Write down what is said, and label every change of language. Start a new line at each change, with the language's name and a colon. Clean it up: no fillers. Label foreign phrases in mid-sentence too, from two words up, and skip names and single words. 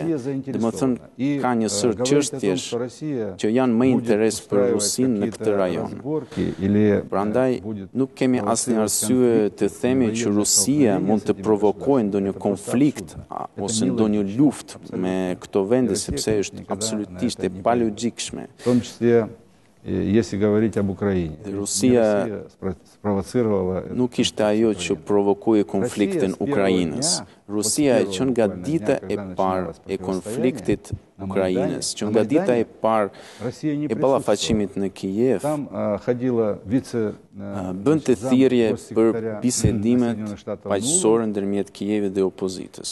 Albanian: Domethënë ka një sër çështjesh që janë më interes për Rusinë në këtë rajon. Prandaj nuk kemi asnjë arsye të themi që Rusia mund të provokojë ndonjë konflikt ose ndonjë luftë me këto vende, sepse është absolutisht e palogjikshme.
Russian: В том числе, если говорить об Украине.
Albanian: Rusia
Russian: спровоцировала
Albanian: nuk ishte ajo që provokoi konfliktin Ukrainës. Rusia që nga dita e parë e konfliktit Ukrainës, që nga dita e parë e ballafaqimit në Kijev, bënte thirrje për bisedimet paqësore ndërmjet Kijevit dhe opozitës.